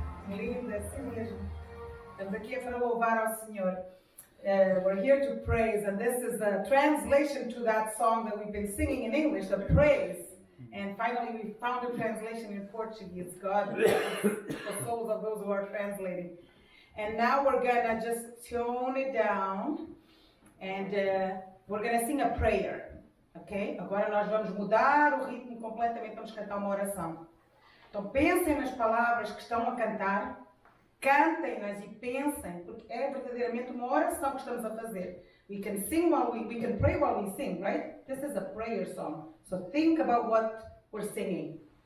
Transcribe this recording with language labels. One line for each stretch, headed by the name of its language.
Portuguese: Estamos aqui para louvar ao Senhor.
English: We're here to praise, and this is the translation to that song that we've been singing in English, the praise. And finally, we found a translation in Portuguese. God bless the souls of those who are translating. And now we're gonna just tone it down, and we're gonna sing a prayer. Ok?
Portuguese: Agora nós vamos mudar o ritmo completamente, vamos cantar uma oração. Então pensem nas palavras que estão a cantar, cantem-nas e pensem, porque é verdadeiramente uma oração que estamos a fazer.
English: We can sing while we can pray while we sing, right? This is a prayer song. So think about what we're singing.